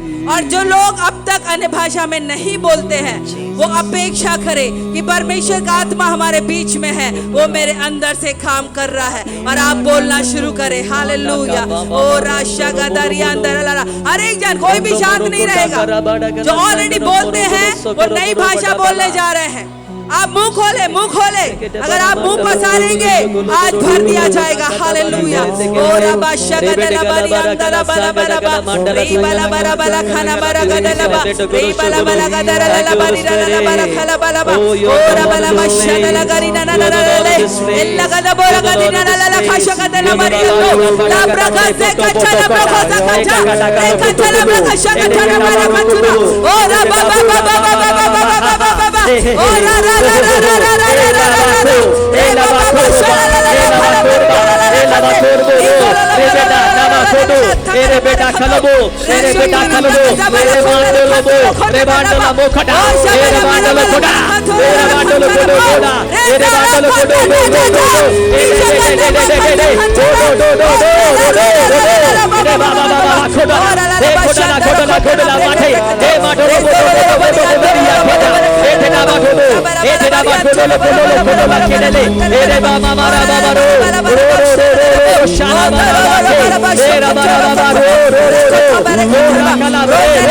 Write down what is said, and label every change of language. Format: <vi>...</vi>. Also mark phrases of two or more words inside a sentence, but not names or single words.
<hi>और जो लोग अब तक अन्य भाषा में नहीं बोलते हैं, वो अपेक्षा करें कि परमेश्वर का आत्मा हमारे बीच में है, वो मेरे अंदर से काम कर रहा है और आप बोलना शुरू करें। हालेलुया। ओ राशा गदरिया अंदर हर एक जन, कोई भी शांत नहीं रहेगा। जो ऑलरेडी बोलते हैं वो नई भाषा बोलने जा रहे हैं। आप मुंह खोले, मुंह खोले। अगर आप मुंह पसारेंगे आज भर दिया जाएगा। हालेलुया। ओ रबा शगदला बरिया अंदर बला बला रे बला बला बला खाना बरा गदला रे बला बला गदला ला बरी ला बला खला बला ओ रबला मशदला गरी ना ना ना ले एल्ला गदा बोरा गदिना ला ला खाशा गदला बरी ला ब्रका से कचला ब्रका सा कचा रे कचला ब्रका शगदला बरा कचुना ओ रबा बाबा बाबा बाबा बाबा ओ रा रा मेरे बेटा खलबो मेरे बेटा खलबो मेरे बांडलो बो मेरे बांडला मोखटा मेरे बांडलो खोड़ा मेरे बांडलो खोड़ो खोड़ा मेरे बांडलो खोड़ो मेरे बाबा बाबा खोड़ा हे खोड़ा खोड़ा माठे हे माठो हे तेरा बाठो हे तेरा बाठो खोड़ा खेले मेरे बाबा मारा बाबा रो शाला बाबा मेरा बाबा रो कला रे</hi>